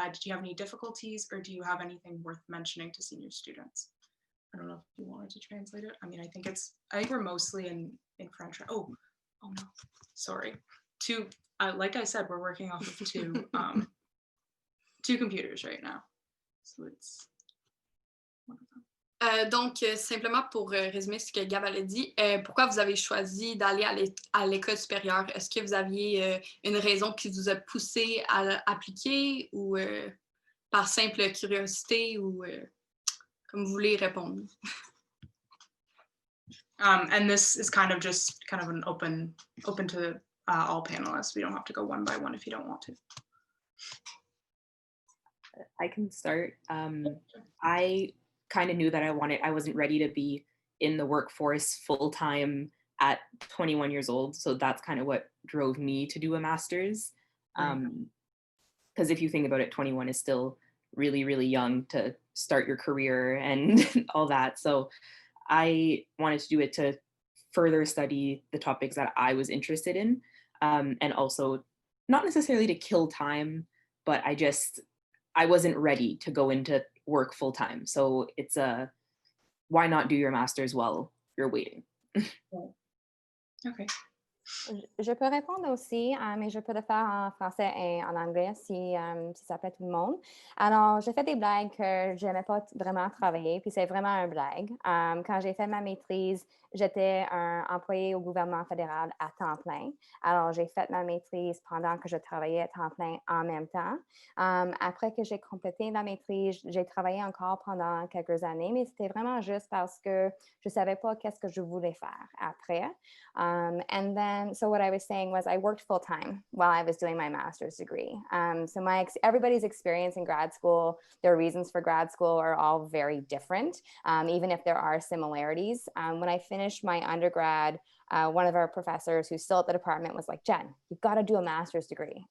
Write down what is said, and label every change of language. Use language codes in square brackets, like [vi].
[en] Did you have any difficulties, or do you have anything worth mentioning to senior students? I don't know if you wanted to translate it. I mean, I think we're mostly in French. Oh no, sorry. Like I said, we're working off of two computers right now. So it's one of them. [fr] Donc, simplement pour résumer ce que Gab a dit, pourquoi vous avez choisi d'aller à l'école supérieure? Est-ce que vous aviez une raison qui vous a poussé à appliquer, ou par simple curiosité, ou comme vous voulez répondre? [en] And this is kind of an open to all panelists. We don't have to go one by one if you don't want to. I can start. I kind of knew that I wasn't ready to be in the workforce full time at 21 years old. So that's kind of what drove me to do a master's. Because if you think about it, 21 is still really, really young to start your career and all that. So I wanted to do it to further study the topics that I was interested in. And also not necessarily to kill time, but I wasn't ready to go into work full time. So it's why not do your master's while you're waiting? Okay. [fr] Je peux répondre aussi, mais je peux le faire en français et en anglais si ça plaît tout le monde. Alors, j'ai fait des blagues que je n'aimais pas vraiment travailler, puis c'est vraiment un blague. Quand j'ai fait ma maîtrise, j'étais un employé au gouvernement fédéral à temps plein. Alors, j'ai fait ma maîtrise pendant que je travaillais à temps plein en même temps. Après que j'ai complété ma maîtrise, j'ai travaillé encore pendant quelques années, mais c'était vraiment juste parce que je ne savais pas qu'est-ce que je voulais faire après. [en] And then, so what I was saying was I worked full time while I was doing my master's degree. So everybody's experience in grad school, their reasons for grad school are all very different, even if there are similarities. When I finished my undergrad, one of our professors who's still at the department was like, Jen, you've got to do a master's degree.